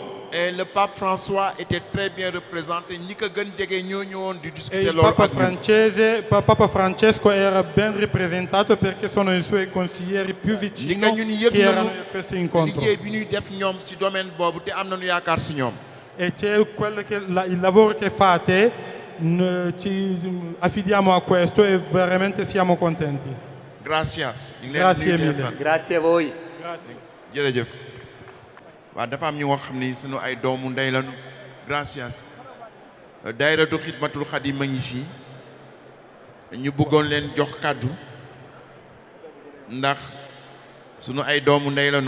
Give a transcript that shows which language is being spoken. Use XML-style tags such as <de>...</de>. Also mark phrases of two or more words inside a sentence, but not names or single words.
<fr>Et le pape François était très bien représenté.</fr> <wo>ñi ko gën jege ñoo ñëwoon di discuter</wo> <fr>il</fr> <wo>loolu</wo> <it>Papa Francesco era ben rappresentato perché sono i suoi consiglieri più vicini che erano in questo incontro.</it> <wo>liggéey bi ñuy def ñoom si domaine boobu te am nañu yaakaar si ñoom.</wo> <it>E c'è il lavoro che fate, ci affidiamo a questo e veramente siamo contenti.</it> <es>Gracias.</es> <it>Grazie mille. Grazie a voi. Grazie.</it> <wo>jërëjëf. waaw dafa am ñu nga xam ni sunu ay doomu ndey lañu.</wo> <es>gracias.</es> <wo>daayiratu xidmatul xadim a ngi fii ñu bëggoon leen jox kàddu ndax sunu ay doomu ndey lañu.</wo>